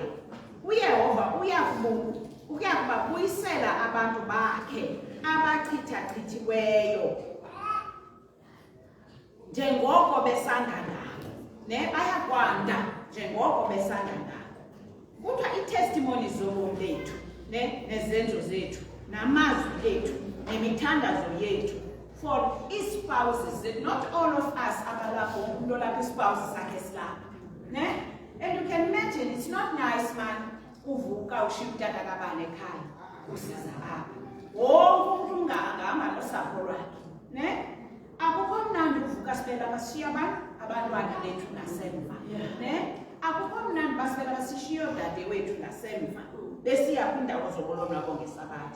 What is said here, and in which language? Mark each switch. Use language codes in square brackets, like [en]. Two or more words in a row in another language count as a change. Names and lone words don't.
[xh] uYehova uyakubabuyisela abantu bakhe abachithachithiweyo njengoko besanda ngabo, bayakwanda njengoko besanda ngabo. Kuthiwa i-testimony zobomi bethu nezenzo zethu namazwi ethu nemithandazo yethu for i-spouses, [en] not all of us [xh] abalapho umuntu olapha i-spouse sakhe silapha. [en] And you can imagine, it's not nice man [xh] uvuka ushiya utata kabani ekhaya usiza apha wonke umuntu ungahamba nosapho lwakhe. Akukho mnandi uvuka sibela basishiya abantwana bethu ngasemva. Akukho mnandi basibela basishiya odade wethu ngasemva besiya kwiindawo zobolonwabo ngesabatha.